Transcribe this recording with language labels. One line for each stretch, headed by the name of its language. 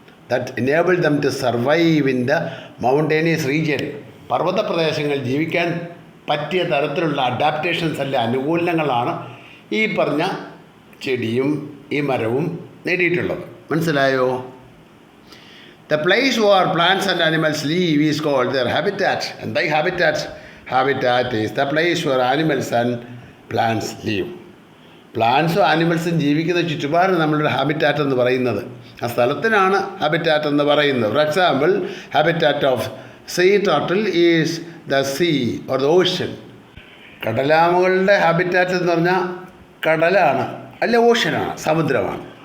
English: That enable them to survive in the mountainous region.
Malayalam: പർവ്വത പ്രദേശങ്ങളിൽ ജീവിക്കാൻ പറ്റിയ തരത്തിലുള്ള അഡാപ്റ്റേഷൻസ് അല്ലെ അനുകൂലനങ്ങളാണ് ഈ പറഞ്ഞ ചെടിയും ഈ മരവും നേടിയിട്ടുള്ളത്. മനസ്സിലായോ?
English: The place where plants and animals live is called their habitat.
Malayalam: എന്താ ഈ habitat?
English: Habitat is the place where animals and plants live.
Malayalam: പ്ലാന്റ്സും ആനിമൽസും ജീവിക്കുന്ന ചുറ്റുപാടാണ് നമ്മളുടെ ഹാബിറ്റാറ്റ് എന്ന് പറയുന്നത്. ആ സ്ഥലത്തിനാണ് ഹാബിറ്റാറ്റ് എന്ന് പറയുന്നത്.
English: For example, habitat of sea turtle is the sea or the ocean.
Malayalam: കടലാമകളുടെ habitat എന്ന് പറഞ്ഞാൽ കടലാണ്, അല്ല ഓഷ്യനാണ്, സമുദ്രമാണ്.